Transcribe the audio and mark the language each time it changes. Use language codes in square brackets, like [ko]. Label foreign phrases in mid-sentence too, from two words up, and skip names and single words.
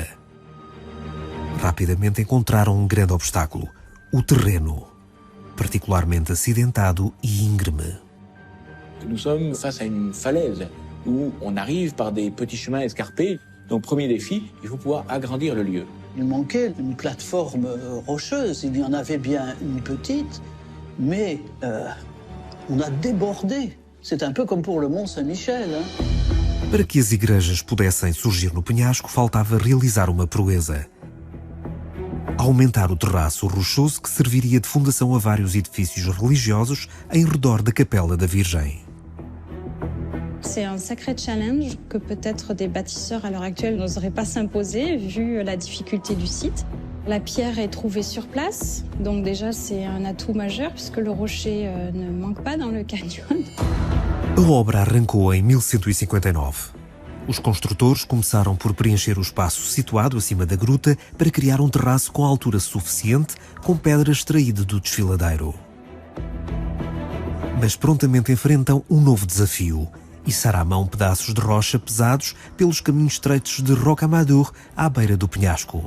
[pt] Rapidamente encontraram um grande obstáculo: o terreno, particularmente acidentado e íngreme. [fr] Nous sommes face à une falaise où on arrive par des petits chemins escarpés. Donc, premier défi, il faut pouvoir agrandir le lieu. Il manquait une plateforme rocheuse. Il y en avait bien une petite, mais on a débordé. C'est un peu comme pour le Mont Saint-Michel. [pt] Para que as igrejas pudessem surgir no penhasco, faltava realizar uma proeza: aumentar o terraço rochoso que serviria de fundação a vários edifícios religiosos em redor da Capela da Virgem. [fr] C'est un sacré challenge que peut-être des bâtisseurs à l'heure actuelle n'oseraient pas s'imposer vu la difficulté du site. La pierre est trouvée sur place, donc déjà c'est un atout majeur puisque le rocher ne manque pas dans le canyon. [pt] A obra arrancou em 1159. Os construtores começaram por preencher o espaço situado acima da gruta para criar um terraço com altura suficiente com pedra extraída do desfiladeiro. Mas prontamente enfrentam um novo desafio: içar à mão pedaços de rocha pesados pelos caminhos estreitos de Rocamadour à beira do penhasco.